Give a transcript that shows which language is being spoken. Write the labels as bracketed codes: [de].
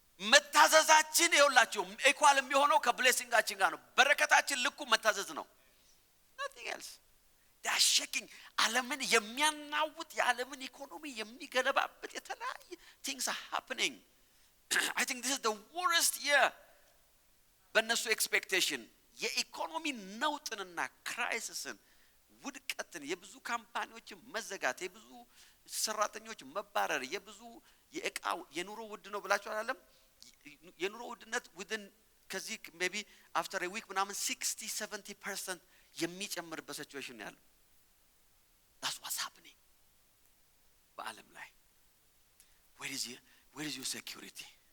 [am] መታዘዛችን ይኸውላችሁ ኢኳል የሚሆነው ከብሌሲንጋችን ጋር ነው። በረከታችን ልኩ መታዘዝ ነው። [en] nothing else. they are shaking [am] ዓለምን የሚያናውጥ የዓለምን ኢኮኖሚ የሚገለባበት የተለያየ [en] things are happening. I think this is the worst year. [am] በእነሱ expectation የኢኮኖሚ ነውጥንና ክራይሲስን ውድቀትን የብዙ ካምፓኒዎች መዘጋት የብዙ ሰራተኞች መባረር የብዙ የእቃው የኑሮ ውድ ነው ብላችሁ አይደለም የኑሮ ውድነት within ከዚህ [en] maybe after a week [am] ምናምን 60-70% የሚጨምርበት ሲቹዌሽን ያለው [en] that's what's happening [am] በዓለም ላይ [en] where is your security?